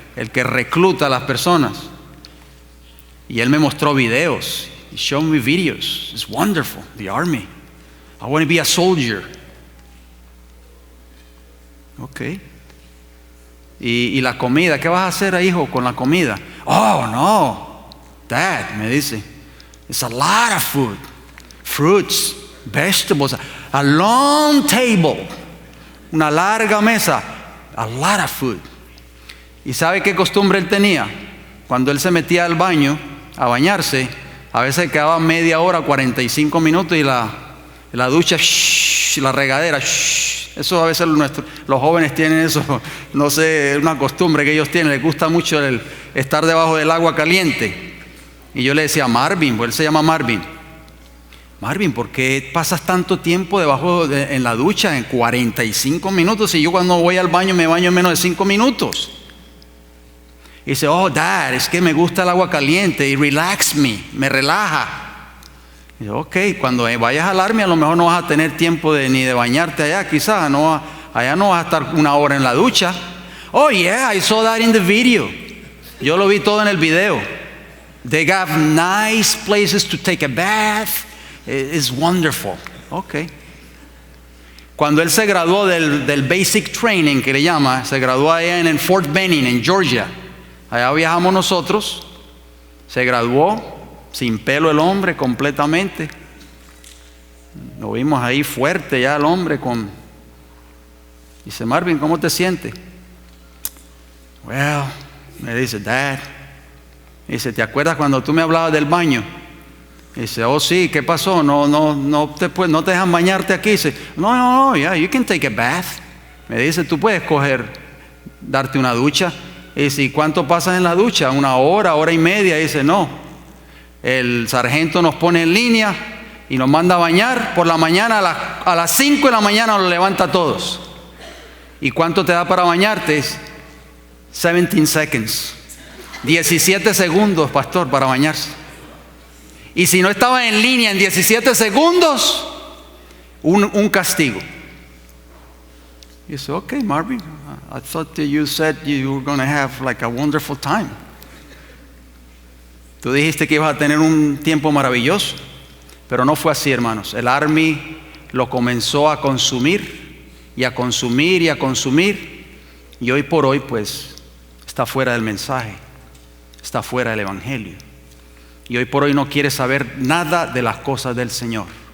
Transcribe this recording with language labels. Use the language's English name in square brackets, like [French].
[Spanish] El que recluta a las personas. Y él me mostró videos. [English] He showed me videos. It's wonderful, the Army. I want to be a soldier. Ok. [Spanish] Y la comida, ¿qué vas a hacer, hijo, con la comida? [English] Oh, no, Dad, [Spanish] me dice, [English] it's a lot of food, fruits, vegetables, a long table, [Spanish] una larga mesa, [English] a lot of food. [Spanish] ¿Y sabe qué costumbre él tenía? Cuando él se metía al baño a bañarse, a veces quedaba media hora, 45 minutos, y la ducha, la regadera, eso a veces los jóvenes tienen eso, no sé, es una costumbre que ellos tienen, les gusta mucho el estar debajo del agua caliente. Y yo le decía a Marvin, pues él se llama Marvin, ¿por qué pasas tanto tiempo en la ducha, en 45 minutos? Y yo cuando voy al baño me baño en menos de 5 minutos. Y dice, oh, Dad, es que me gusta el agua caliente y me relaja. Y yo, ok, cuando vayas al Army a lo mejor no vas a tener tiempo ni de bañarte allá, quizás, allá no vas a estar una hora en la ducha. [English] Oh, yeah, I saw that in the video. [Spanish] Yo lo vi todo en el video. [English] They have nice places to take a bath. It's wonderful. Ok. [Spanish] Cuando él se graduó del Basic Training, que le llama, se graduó allá en Fort Benning, en Georgia. Allá viajamos nosotros. Se graduó. Sin pelo el hombre completamente. Lo vimos ahí fuerte ya el hombre Dice, Marvin, ¿cómo te sientes? Well, me dice, Dad. Dice, ¿te acuerdas cuando tú me hablabas del baño? Dice, oh sí, ¿qué pasó? No te dejan bañarte aquí. Dice, no, [English] yeah, you can take a bath. [Spanish] Me dice, tú puedes darte una ducha. Dice, ¿y cuánto pasas en la ducha? 1 hora, hora y media. Dice, no. El sargento nos pone en línea y nos manda a bañar por la mañana, a las 5 de la mañana nos levanta a todos. ¿Y cuánto te da para bañarte? [English] 17 seconds. [Spanish] 17 segundos, pastor, para bañarse. Y si no estaba en línea en 17 segundos, un castigo. Y dice, [English] ok, Marvin, I thought that you said you were going to have like a wonderful time. [Spanish] Tú dijiste que ibas a tener un tiempo maravilloso, pero no fue así, hermanos. El Army lo comenzó a consumir y a consumir y a consumir, y hoy por hoy pues está fuera del mensaje, está fuera del Evangelio, y hoy por hoy no quiere saber nada de las cosas del Señor.